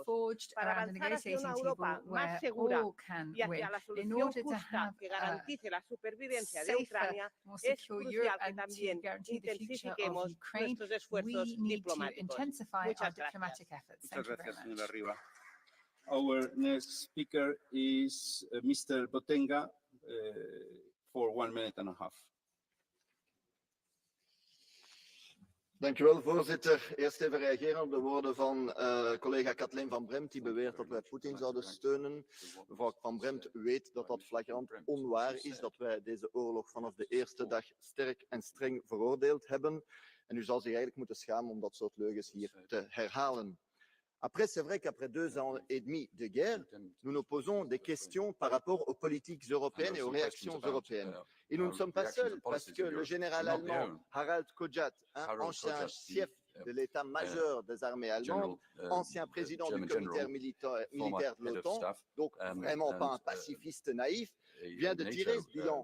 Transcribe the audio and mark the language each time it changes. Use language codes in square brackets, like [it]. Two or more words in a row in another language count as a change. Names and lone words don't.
[es] Para avanzar hacia una Europa más segura y hacia la solución justa que garantice la supervivencia de Ucrania, es crucial que también intensifiquemos nuestros esfuerzos diplomáticos. Muchas gracias. Muchas gracias, señora Riva. [en] Our next speaker is Mr. Botenga for 1 minute and a half. [nl] Dank u wel, voorzitter. Eerst even reageren op de woorden van collega Kathleen van Bremt, die beweert dat wij Poetin zouden steunen. Mevrouw van Bremt weet dat dat flagrant onwaar is, dat wij deze oorlog vanaf de eerste dag sterk en streng veroordeeld hebben. En u zal zich eigenlijk moeten schamen om dat soort leugens hier te herhalen. [fr] Après, c'est vrai qu'après 2 ans et demi de guerre, nous nous posons des questions par rapport aux politiques européennes et aux réactions européennes. Et nous ne sommes pas seuls, parce que le général allemand Harald Kojat, ancien chef de l'état-major des armées allemandes, ancien président du comité militaire de l'OTAN, donc vraiment pas un pacifiste naïf, vient de tirer ce bilan.